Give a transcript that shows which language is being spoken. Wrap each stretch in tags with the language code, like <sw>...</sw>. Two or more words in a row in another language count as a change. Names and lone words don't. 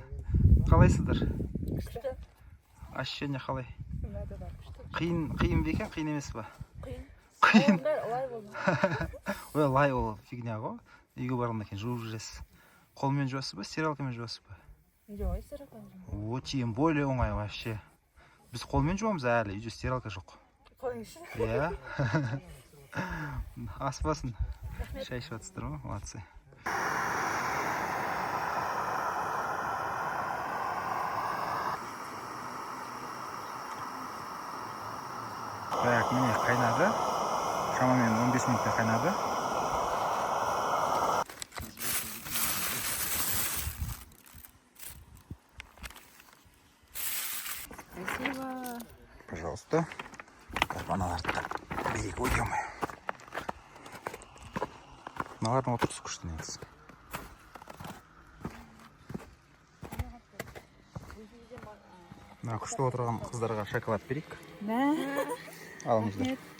<kk>Қалайсыздар? Күшті. Ощущение қалай? Қиын бе екен, қиын емес па? Қиын. Лай болды. Ой, лай ол фигня ғой. Үйге барғаннан кейін жуып жүресіз. Қолмен жуасыз ба, стиралкамен жуасыз ба? Жоқ, стиралкамен. О,</kk> <ru>тем более</ru> <kk>оңай вообще. Біз қолмен жуамыз әлі, үйде стиралка жоқ. Қойыңызшы. Иә. Аспасын. Шай ішіп жатсыздар ма? Молодцы. Так, міне қайнады. Шамамен 15 минутта қайнады.</kk> <ru>Спасибо. Пожалуйста.</ru> <kk>Аналарды да берейік. Ой, ё-моё. Мыналардың отырысы күшті негізі. Күшті отырған қыздарға шоколад берейік. Алыңыздар.</kk>